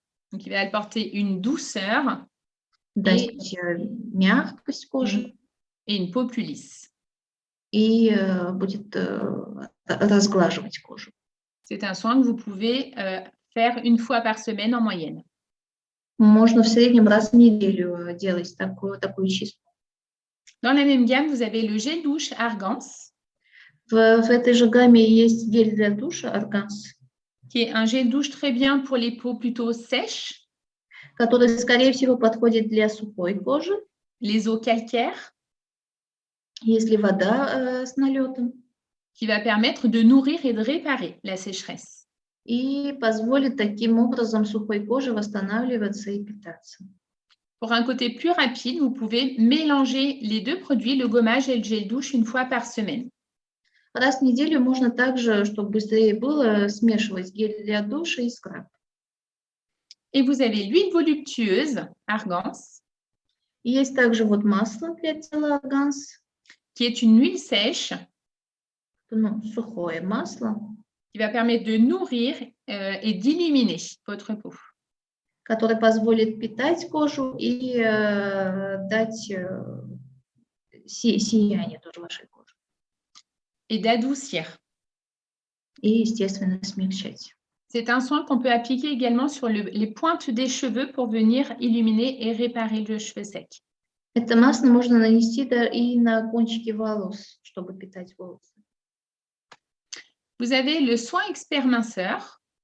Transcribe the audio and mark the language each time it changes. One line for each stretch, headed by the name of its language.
French: Donc, il va apporter une douceur
Russian: Дать мягкость кожи.
French: Et une peau plus lisse.
Russian: И будет разглаживать кожу.
French: C'est un soin que vous pouvez faire une fois par semaine en moyenne.
Russian: Можно в среднем раз в неделю делать такую чистку.
French: Dans la même gamme, vous avez le gel douche Argance.
Russian: В этой же гамме есть гель для душа Argance.
French: Qui est un gel douche très bien pour les peaux plutôt sèches.
Russian: Который, скорее всего, подходит для сухой кожи.
French: Les eaux calcaires.
Russian: Если вода с налетом.
French: Qui va permettre de nourrir et de réparer la sécheresse.
Russian: И позволит таким образом сухой коже восстанавливаться и питаться.
French: Pour un côté plus rapide, vous pouvez mélanger les deux produits, le gommage et le gel douche, une fois par semaine.
Russian: Раз в неделю можно также, чтобы быстрее было, смешивать гель для душа и скраб.
French: Et vous avez l'huile voluptueuse Argance.
Russian: Есть также вот масло для тела Argance.
French: Qui est une huile sèche.
Russian: Сухое масло.
French: Qui va permettre de nourrir et d'illuminer votre peau.
Russian: Который позволит питать кожу и дать сияние тоже вашей коже.
French: Et d'adoucir.
Russian: И, естественно, смягчать.
French: C'est un soin qu'on peut appliquer également sur les pointes des cheveux pour venir illuminer et réparer le cheveu sec.
Russian: Это масло можно нанести и на кончики волос, чтобы питать волосы.
French: Vous avez le soin expert minceur.